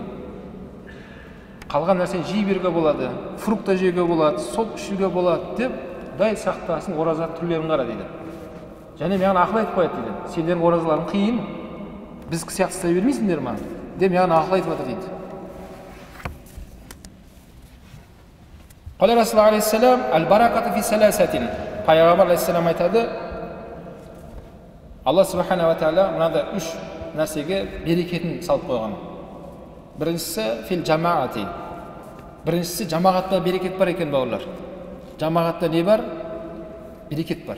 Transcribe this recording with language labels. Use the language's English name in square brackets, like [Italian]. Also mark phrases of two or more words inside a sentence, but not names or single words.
[Kazakh] Қалған нәрсені жей беруге болады, фрукта жеуге болады, сот ішуге болады деп, дай сақтасын ораза түрлерін қара дейді. Және маған ақыл айтып қояды дейді. Сендердің оразаларың қиын, біз сияқты істей бермейсіңдер ма? Деп маған ақыл айтып жатыр дейді. [Arabic] قال رسول الله عليه السلام البركة في ثلاثة. [Kazakh] Пайғамбар алейхиссалам айтады, Алла [Arabic] سبحانه وتعالى [Kazakh] мынада үш нәрсеге берекетін салып қойған. Біріншісі [Arabic] في الجماعة. [Kazakh] Біріншісі жамағатта берекет бар екен, бауырлар. Жамағатта не бар? Берекет бар.